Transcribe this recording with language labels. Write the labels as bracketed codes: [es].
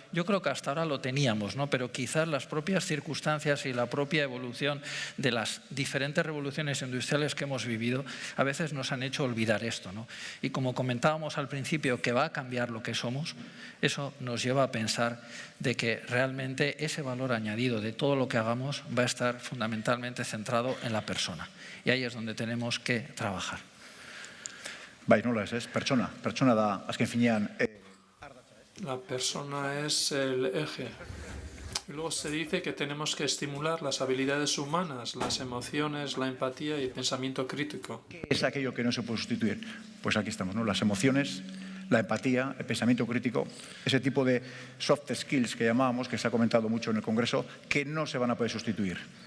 [es] Yo creo que hasta ahora lo teníamos, ¿no? Pero quizás las propias circunstancias y la propia evolución de las diferentes revoluciones industriales que hemos vivido a veces nos han hecho olvidar esto, ¿no? Y como comentábamos al principio que va a cambiar lo que somos, eso nos lleva a pensar de que realmente ese valor añadido de todo lo que hagamos va a estar fundamentalmente centrado en la persona. Y ahí es donde tenemos que trabajar. [eu] Bai, nola ez, pertsona da, azken finean. [es] La persona es el eje. Y luego se dice que tenemos que estimular las habilidades humanas, las emociones, la empatía y el pensamiento crítico. ¿Qué es aquello que no se puede sustituir? Pues aquí estamos, ¿no? Las emociones, la empatía, el pensamiento crítico, ese tipo de soft skills que llamábamos, que se ha comentado mucho en el Congreso, que no se van a poder sustituir.